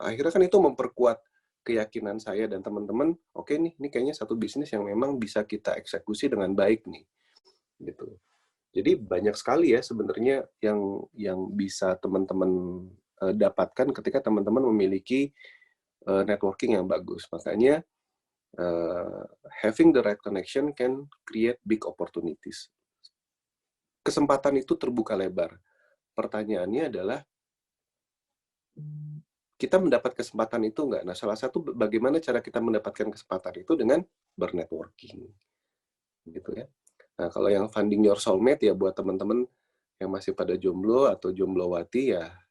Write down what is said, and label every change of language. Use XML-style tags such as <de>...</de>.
<id>Akhirnya kan itu memperkuat keyakinan saya dan teman-teman, oke nih, ini kayaknya satu bisnis yang memang bisa kita eksekusi dengan baik nih. Gitu. Jadi banyak sekali ya sebenarnya yang bisa teman-teman dapatkan ketika teman-teman memiliki networking yang bagus.</id> <en>Makanya having the right connection can create big opportunities.</en> <id>Kesempatan itu terbuka lebar. Pertanyaannya adalah, kita mendapat kesempatan itu enggak? Nah, salah satu bagaimana cara kita mendapatkan kesempatan itu dengan bernetworking. Gitu ya. Nah, kalau yang</id> <en>finding your soulmate</en> <id>ya buat teman-teman yang masih pada jomblo atau jomblowati ya</id>